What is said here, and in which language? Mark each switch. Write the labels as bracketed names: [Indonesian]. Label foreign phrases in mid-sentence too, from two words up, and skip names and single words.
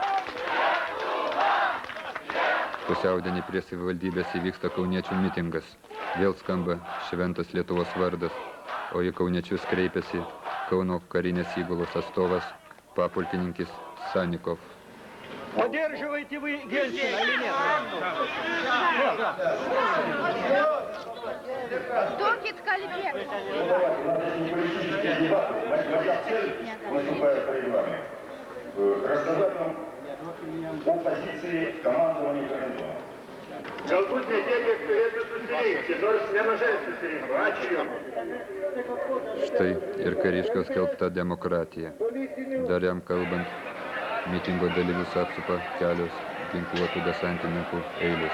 [Lithuanian] Pusiaudienį prie savivaldybės įvyksta kauniečių mitingas. Vėl skamba šventas Lietuvos vardas, o į kauniečius kreipiasi Kauno karinės įgulos atstovas papulkininkis Sanikov. [Russian] Поддерживаете вы Ельцина или нет? Докит Калибек. Рассказать вам о позиции командования гарнизона. [Lithuanian] Galbūt ne tiek, kiek turėtų susirinkti, nors nemažai susirinko. Ačiū Jums. Štai ir kariškio skelbta demokratija. Dar jam kalbant, mitingo dalyvius apsupa kelios ginkluotų desantininkų eilės.